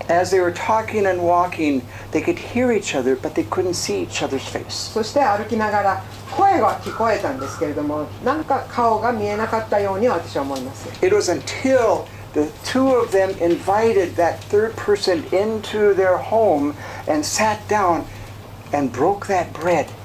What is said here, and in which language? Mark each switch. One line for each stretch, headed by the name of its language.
English: As they were talking and walking, they could hear each other, but they couldn't see each other's face.
Japanese: そして歩きながら声は聞こえたんですけれども、なんか顔が見えなかったように私は思います。
English: It was until the two of them invited that third person into their home and sat down and broke that bread.